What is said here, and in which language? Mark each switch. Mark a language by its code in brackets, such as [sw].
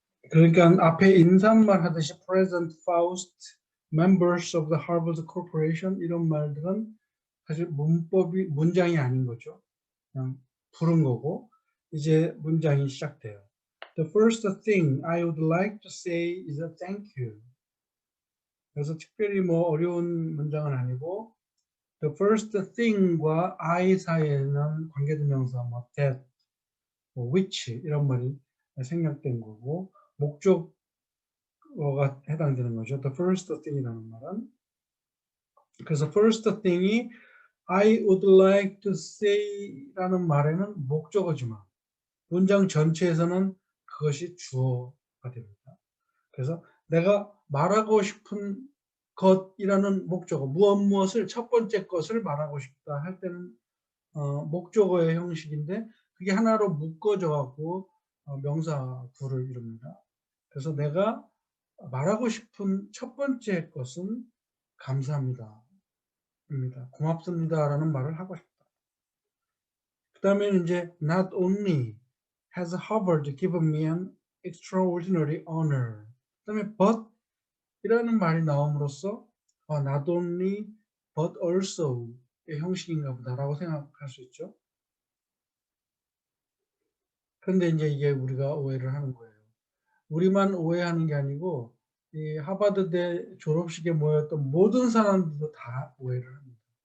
[ko] 그러니까 앞에 인사말 하듯이 [en] President Faust, Members of the Harvard Corporation [ko] 이런 말들은 사실 문장이 아닌 거죠. 그냥 부른 거고 이제 문장이 시작돼요. [en] The first thing I would like to say is a thank you. [ko] 그래서 특별히 뭐 어려운 문장은 아니고 [en] the first thing [ko] 과 I 사이에는 관계대명사 뭐 that, 뭐 which 이런 말이 생략된 거고 목적어가 해당되는 거죠. The first thing이라는 말은. 그래서 first thing이 [en] I would like to say [ko] 라는 말에는 목적어지만 문장 전체에서는 그것이 주어가 됩니다. 그래서 내가 말하고 싶은 것이라는 목적어, 무엇을 첫 번째 것을 말하고 싶다 할 때는 목적어의 형식인데 그게 하나로 묶어져 갖고 명사 구를 이룹니다. 그래서 내가 말하고 싶은 첫 번째 것은 감사합니다. 입니다. 고맙습니다라는 말을 하고 싶다. 그 다음에는 이제 [en] not only has Harvard given me an extraordinary honor. [ko] 그 다음에 but 이라는 말이 나옴으로써 not only but also의 형식인가 보다라고 생각할 수 있죠. 그런데 이제 이게 우리가 오해를 하는 거예요. 우리만 오해하는 게 아니고 이 하버드대 졸업식에 모였던 모든 사람들도 다 오해를 합니다.